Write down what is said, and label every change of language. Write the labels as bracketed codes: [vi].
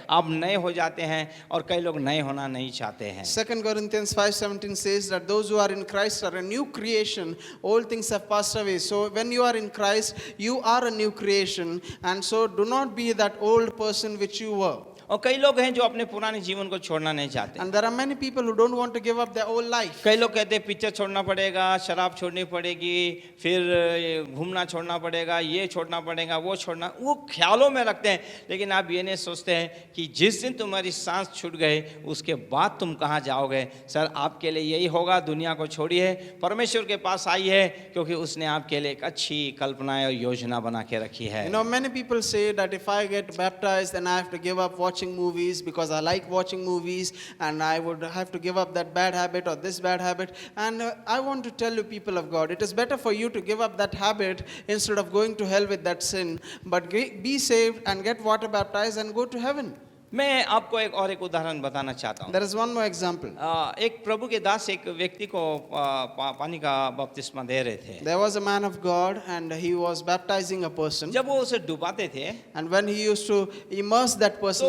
[hi] आप नए हो जाते हैं, और कई लोग नए होना नहीं चाहते हैं। [en] 2 Corinthians 5:17 says that those who are in Christ are a new creation. All things have passed away. So when you are in Christ, you are a new creation. And so do not be that old person which you were. [hi] और कई लोग हैं जो अपने पुराने जीवन को छोड़ना नहीं चाहते। [en] And there are many people who don't want to give up their old life. [hi] कई लोग कहते हैं पिक्चर छोड़ना पड़ेगा, शराब छोड़नी पड़ेगी, फिर घूमना छोड़ना पड़ेगा, ये छोड़ना पड़ेगा, वो छोड़ना, वो ख्यालों में रखते हैं। लेकिन आप ये नहीं सोचते हैं कि जिस दिन तुम्हारी सांस छूट गई, उसके बाद तुम कहाँ जाओगे। सर, आपके लिए यही होगा, दुनिया को छोड़िए, परमेश्वर के पास आइए, क्योंकि उसने आपके लिए एक अच्छी कल्पनाएं और योजना बना के रखी है। [en] You know, many people say that if I get baptized, then I have to give up watching movies, because I like watching movies, and I would have to give up that bad habit or this bad habit. And I want to tell you, people of God, it is better for you to give up that habit instead of going to hell with that sin, but be saved and get water baptized and go to heaven. [hi] मैं आपको एक उदाहरण बताना चाहता हूँ। [en] There is one more example. [hi] एक प्रभु के दास एक व्यक्ति को पानी का बपतिस्मा दे रहे थे। [en] There was a man of God and he was baptizing a person. [hi] जब वो उसे डुबाते थे [en] And when he used to immerse that person